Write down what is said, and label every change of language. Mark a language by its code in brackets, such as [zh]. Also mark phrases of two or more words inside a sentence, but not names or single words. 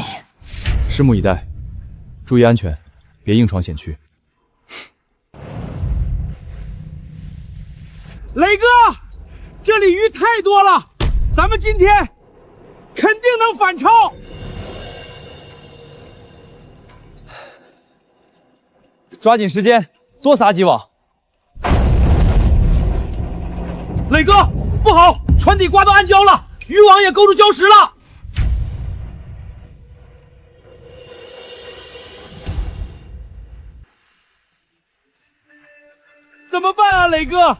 [zh] 拭目以待，注意安全，別硬闖險區。磊哥，這裡魚太多了，咱們今天肯定能反超。抓緊時間，多撒幾網。磊哥，不好，船底刮到暗礁了，漁網也勾住礁石了。怎麼辦啊，磊哥？